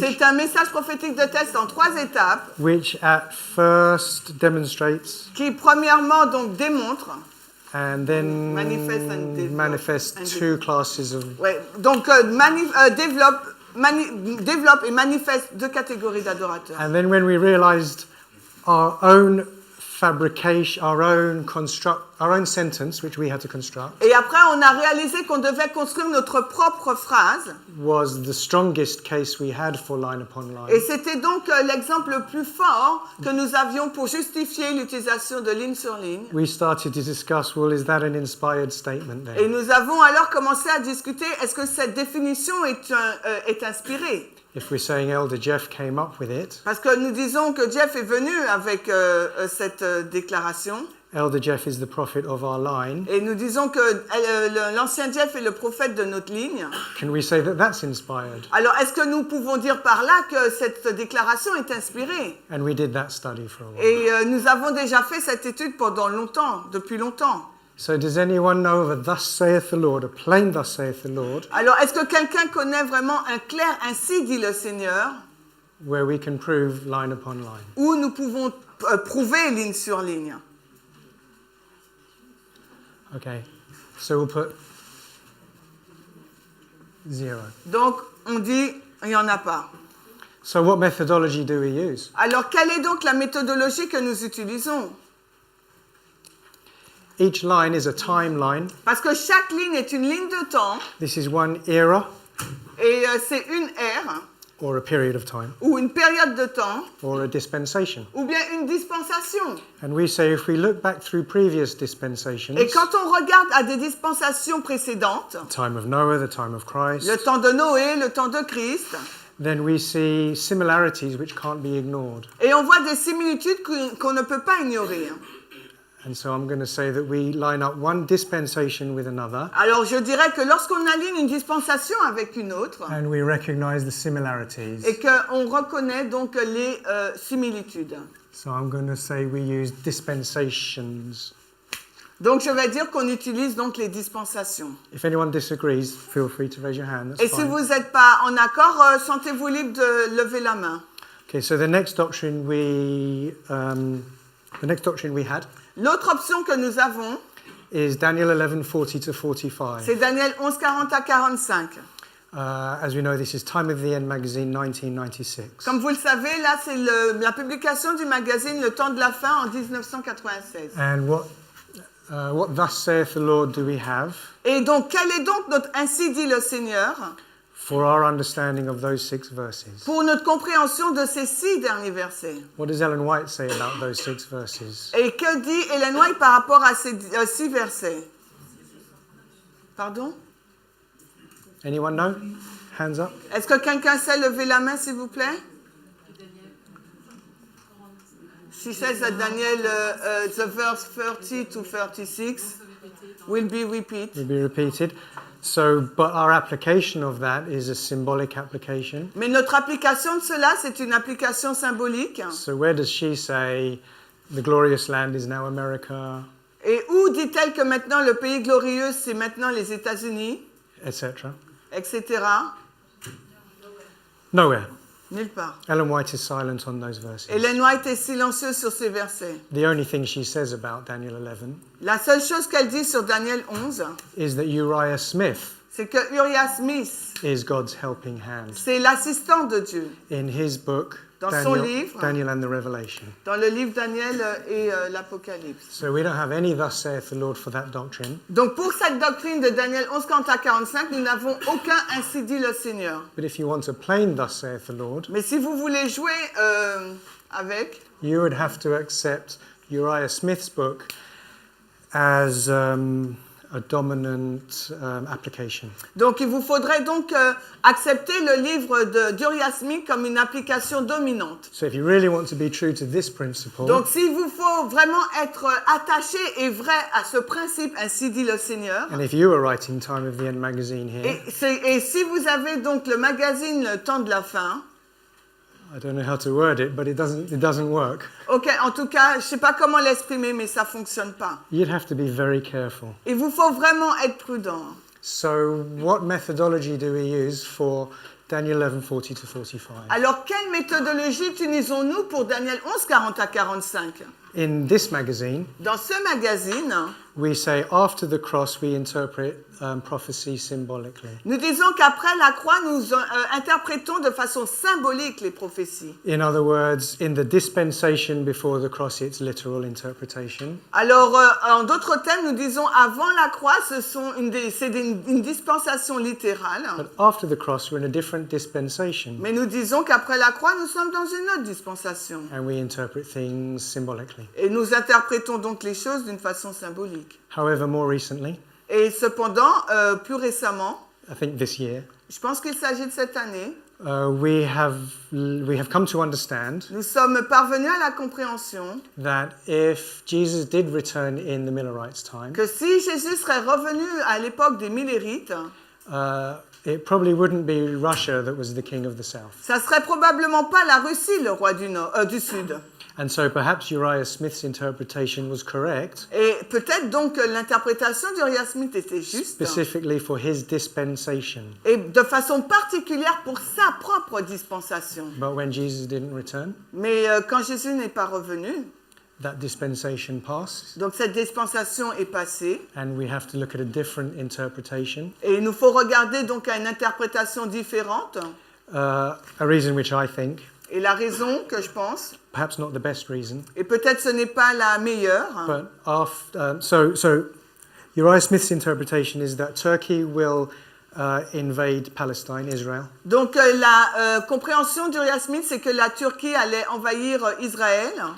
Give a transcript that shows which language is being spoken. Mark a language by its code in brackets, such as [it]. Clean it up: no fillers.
[fr] c'est un message prophétique de test en 3 étapes [en] which at first demonstrates [fr] qui premièrement donc démontre, [en] and then Manifest and develop. manifests And two classes of. [fr] ouais, donc développe et manifeste 2 catégories d'adorateurs. [en] And then when we realized our own fabrication, our own sentence, which we had to construct, [fr] Et après, on a réalisé qu'on devait construire notre propre phrase. [en] was the strongest case we had for line upon line. [fr] Et c'était donc l'exemple le plus fort que nous avions pour justifier l'utilisation de ligne sur ligne. [en] We started to discuss, well, is that an inspired statement [fr] Et [en] then? [fr] nous avons alors commencé à discuter, est-ce que cette définition est inspirée? [en] If we're saying Elder Jeff came up with it, [fr] Parce que nous disons que Jeff est venu avec cette déclaration. [en] Elder Jeff is the prophet of our line. [fr] Et nous disons que l'ancien Jeff est le prophète de notre ligne. [en] Can we say that that's inspired? [fr] Alors, est-ce que nous pouvons dire par là que cette déclaration est inspirée? [en] And we did that study for a while. [fr] Et nous avons déjà fait cette étude pendant longtemps, depuis longtemps. [en] So does anyone know of a thus saith the Lord, a plain thus saith the Lord, [fr] Alors, est-ce que quelqu'un connaît vraiment un clair ainsi dit le Seigneur, [en] where we can prove line upon line? [fr] où nous pouvons prouver ligne sur ligne? [en] Okay, so we'll put 0. [fr] Donc, on dit, il n'y en a pas. [en] So what methodology do we use? [fr] Alors, quelle est donc la méthodologie que nous utilisons? [en] Each line is a timeline. [fr] Parce que chaque ligne est une ligne de temps, [en] This is one era, [fr] et c'est une ère, [en] or a period of time, [fr] ou une période de temps, [en] or a dispensation. [fr] ou bien une dispensation. [en] And we say if we look back through previous dispensations, [fr] Et quand on regarde à des dispensations précédentes, [en] the time of Noah, the time of Christ, [fr] le temps de Noé, le temps de Christ, [en] then we see similarities which can't be ignored. [fr] et on voit des similitudes qu'on ne peut pas ignorer. [en] And so I'm going to say that we line up one dispensation with another, [fr] Alors je dirais que lorsqu'on aligne une dispensation avec une autre, [en] and we recognize the similarities. [fr] et qu'on reconnaît donc les similitudes. [en] So I'm going to say we use dispensations. [fr] Donc je vais dire qu'on utilise donc les dispensations. [en] If anyone disagrees, feel free to raise your hand. That's [fr] Et si [en] fine. [fr] vous n'êtes pas en accord, sentez-vous libre de lever la main. [en] Okay, so the next doctrine we had [fr] L'autre option que nous avons, [en] is Daniel 11:40 to 45. [fr] c'est Daniel 11, 40 à 45. [en] As we know, this is Time of the End magazine, 1996. [fr] Comme vous le savez, là c'est la publication du magazine Le Temps de la Fin en 1996. [en] And what thus saith the Lord do we have [fr] Et donc, quel est donc notre ainsi dit le Seigneur [en] for our understanding of those 6 verses? [fr] pour notre compréhension de ces 6 derniers versets? [en] What does Ellen White say about those 6 verses? [fr] Et que dit Ellen White par rapport à ces 6 versets? Pardon? [en] Anyone know? Hands up. [fr] Est-ce que quelqu'un sait lever la main, s'il vous plaît? [en] She says that Daniel, the verse 30 to 36 will be repeated. Will be repeated. So, but our application of that is a symbolic application. [fr] Mais notre application de cela, c'est une application symbolique. [en] So where does she say the glorious land is now America, [fr] Et où dit-elle que maintenant le pays glorieux, c'est maintenant les États-Unis, [en] etc.? [fr] etc. [en] Nowhere. [fr] Nulle part. [en] Ellen White is silent on those verses. [fr] Ellen White est silencieuse sur ces versets. [en] The only thing she says about Daniel 11 [fr] La seule chose qu'elle dit sur Daniel 11, [en] is that Uriah Smith [fr] c'est que Uriah Smith, [en] is God's helping hand [fr] c'est l'assistant de Dieu [en] in his book, [fr] Dans son livre. [en] Daniel and the Revelation. [fr] dans le livre Daniel et l'Apocalypse. [en] So we don't have any thus saith the Lord for that doctrine. [fr] Donc pour cette doctrine de Daniel 11, 40 à 45, nous n'avons aucun ainsi dit le Seigneur. [en] But if you want a plain thus saith the Lord, [fr] Mais si vous voulez jouer avec, [en] you would have to accept Uriah Smith's book as a dominant application. [fr] donc il vous faudrait donc accepter le livre d'Uriah Smith comme une application dominante. [en] So if you really want to be true to this principle, [fr] Donc s'il vous faut vraiment être attaché et vrai à ce principe, ainsi dit le Seigneur, [en] and if you were writing Time of the End magazine here, [fr] et si vous avez donc le magazine Le Temps de la Fin, [en] I don't know how to word it, but it doesn't work. [fr] ok, en tout cas, je ne sais pas comment l'exprimer, mais ça ne fonctionne pas. [en] You'd have to be very careful. [fr] Il vous faut vraiment être prudent. [en] So what methodology do we use for Daniel 11:40 to 45? [fr] Alors, quelle méthodologie utilisons-nous pour Daniel 11, 40 à 45? [en] In this magazine, [fr] Dans ce magazine, [en] we say after the cross we interpret prophecy symbolically. [fr] nous disons qu'après la croix, nous interprétons de façon symbolique les prophéties. [en] In other words, in the dispensation before the cross, it's literal interpretation. [fr] Alors, en d'autres termes, nous disons avant la croix, c'est une dispensation littérale. [en] But after the cross, we're in a different dispensation, [fr] Mais nous disons qu'après la croix, nous sommes dans une autre dispensation. [en] and we interpret things symbolically. [fr] Et nous interprétons donc les choses d'une façon symbolique. [en] However, more recently, [fr] Et cependant, plus récemment, [en] I think this year, [fr] je pense qu'il s'agit de cette année, [en] we have come to understand [fr] nous sommes parvenus à la compréhension [en] that if Jesus did return in the Millerites' time, [fr] que si Jésus serait revenu à l'époque des Millérites, [en] it probably wouldn't be Russia that was the king of the south. [fr] ça serait probablement pas la Russie, le roi du Sud. [en] And so perhaps Uriah Smith's interpretation was correct, [fr] Et peut-être donc que l'interprétation d'Uriah Smith était juste, [en] specifically for his dispensation. [fr] et de façon particulière pour sa propre dispensation. [en] But when Jesus didn't return, [fr] Mais quand Jésus n'est pas revenu, [en] that dispensation passed, [fr] donc cette dispensation est passée, [en] and we have to look at a different interpretation. [fr] et il nous faut regarder donc à une interprétation différente. [en] A reason which I think, [fr] Et la raison que je pense, [en] perhaps not the best reason, [fr] et peut-être ce n'est pas la meilleure, [en] but so Uriah Smith's interpretation is that Turkey will invade Palestine, Israel. [fr] Donc la compréhension d'Uriah Smith, c'est que la Turquie allait envahir Israël.